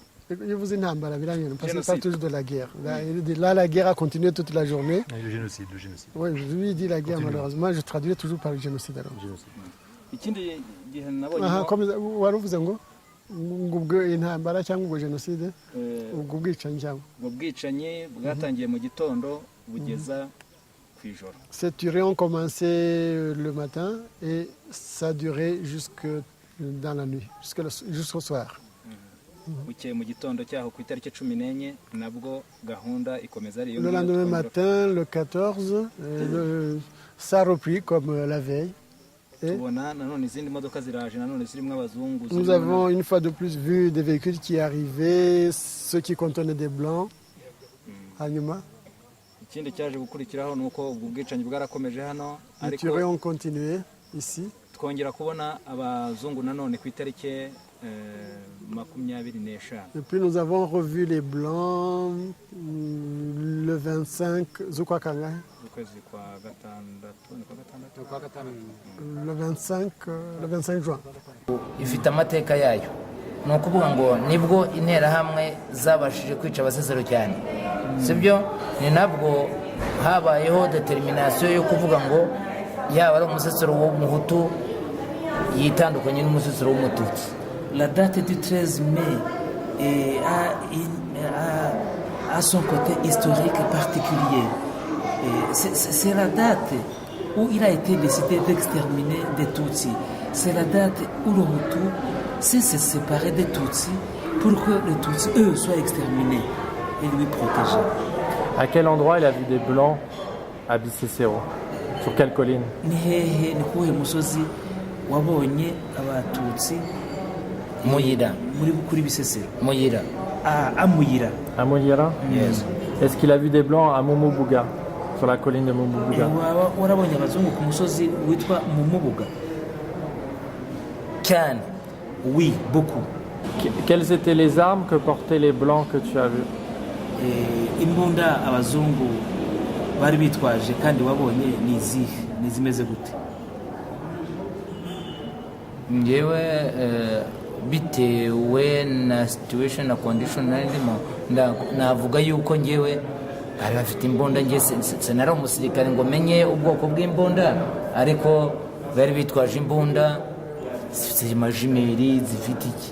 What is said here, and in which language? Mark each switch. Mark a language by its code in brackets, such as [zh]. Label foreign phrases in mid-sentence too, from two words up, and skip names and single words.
[fr] Je vous ai parce qu'on parle toujours de la guerre. Là, la guerre a continué toute la journée. Le génocide. Oui, je lui dis la guerre, malheureusement. Je traduis toujours par le génocide. Alors. [rw] Comme waravuze ngo ubwo intambara cyangwa ubwo jenoside ubwo bwicanyi cyangwa ubwo bwicanyi bwatangiye mu gitondo bugeza ku ijoro. [fr] Ces tueries ont commencé le matin et ça a duré jusque dans la nuit, jusqu'au soir. [rw] Bukeye mu gitondo cyaho ku itariki 14 nabwo gahunda ikomeza ari yo. [fr] Le lendemain matin, le 14, ça a repris comme la veille. Nous avons une fois de plus vu des véhicules qui arrivaient, ceux qui contenaient des blancs. [rw] Hanyuma. [fr] Les tueries ont continué ici. Et puis nous avons revu les blancs le 25 Zukwakanga. Le 25 juin. [rw] Ifite amateka yayo ni ukuvuga ngo nibwo interahamwe zabashije kwica abasesero cyane sibyo ni nabwo habayeho determination yo kuvuga ngo yaba ari umusesero w'umuhutu yitandukanye n'umusesero w'umututsi. [fr] La date du 13 mai a son côté historique particulier. C'est la date où il a été décidé d'exterminer des Tutsis. C'est la date où le Hutu s'est séparé des Tutsis pour que les Tutsis, eux, soient exterminés et lui protégés. À quel endroit il a vu des Blancs à Bisesero? Sur quelle colline? [rw] Ni kuhe musozi wabonye abatutsi Muyira. Muri kuri Bisesero. Muyira. [fr] À Muyira. À Muyira? Yes. Est-ce qu'il a vu des Blancs à Mumubuga? Sur la colline de Mumubuga. [rw] Warabonye abazungu ku musozi witwa Mumubuga? Can. [fr] Oui, beaucoup. Quelles étaient les armes que portaient les Blancs que tu as vus? [rw] Imbunda abazungu bari bitwaje kandi wabonye ni zimeze gute? Ngewe bitewe na situation na condition narimo navuga yuko ngewe bari bafite imbunda nge senara umusirikare ngo menye ubwoko bw'imbunda ariko bari bitwaje imbunda zifite majimeri zifite iki.